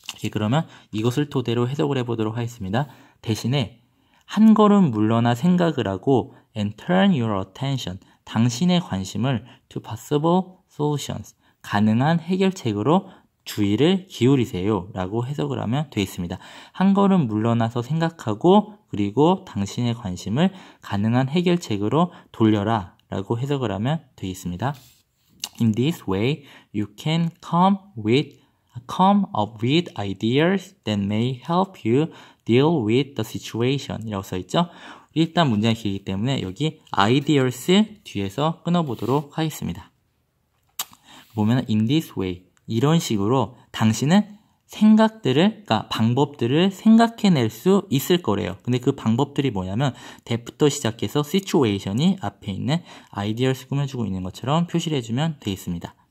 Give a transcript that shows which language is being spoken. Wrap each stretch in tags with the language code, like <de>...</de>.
<ko>그러면 이것을 토대로 해석을 해보도록 하겠습니다. 대신에 한 걸음 물러나 생각을 하고</ko> <en>and turn your attention,</en> <ko>당신의 관심을</ko> <en>to possible solutions,</en> <ko>가능한 해결책으로 주의를 기울이세요 라고 해석을 하면 되어 있습니다. 한 걸음 물러나서 생각하고 그리고 당신의 관심을 가능한 해결책으로 돌려라 라고 해석을 하면 되어 있습니다.</ko> <en>In this way, you can come up with ideas that may help you deal with the situation</en> <ko>이라고 써있죠. 일단 문장이 길기 때문에 여기 ideas 뒤에서 끊어보도록 하겠습니다. 보면 in this way, 이런 식으로 당신은 그러니까 방법들을 생각해낼 수 있을 거래요. 근데 그 방법들이 뭐냐면 that부터 시작해서 situation이 앞에 있는 ideas 꾸며주고 있는 것처럼 표시를 해주면 되겠습니다.</ko>